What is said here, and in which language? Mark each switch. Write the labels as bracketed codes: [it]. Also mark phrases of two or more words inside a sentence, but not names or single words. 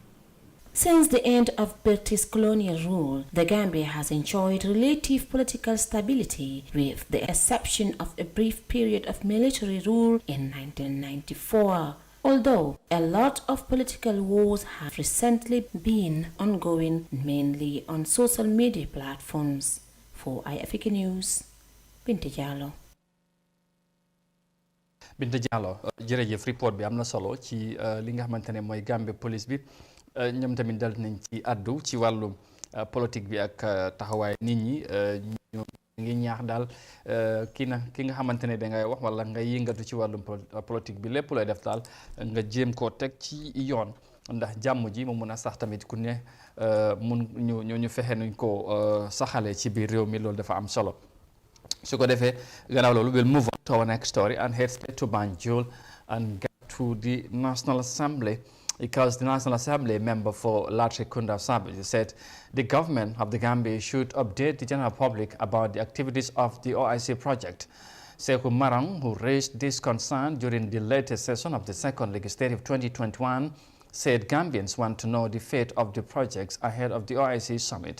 [en] Since the end of British colonial rule, the Gambia has enjoyed relative political stability with the exception of a brief period of military rule in 1994. Although a lot of political wars have recently been ongoing, mainly on social media platforms. For iAfrica News, Binta Diallo. [wo] Binta Diallo, jërëjëf report bi am na solo ci li nga xamante ne mooy Gambia police bi. ñoom tamit dal nañ ci addu ci wàllu politique bi ak taxawaay nit ñi ñu ngi ñaax daal ki nga xamante ne dangay wax wala nga yëngatu ci wàllum politique bi lépp looy def daal nga jéem koo teg ci yoon ndax jàmm ji mu mun a sax tamit ku ne mun ñu fexe nuñ ko saxalee ci biir réew mi loolu dafa am solo su ko defee gannaaw loolu [en] we'll move on to our next story and head straight to Banjul and get to the National Assembly. Because the National Assembly member for Latrikunda Sabiji said the government of the Gambia should update the general public about the activities of the OIC project. Sekou Marang, who raised this concern during the latest session of the second legislative 2021, said Gambians want to know the fate of the projects ahead of the OIC summit.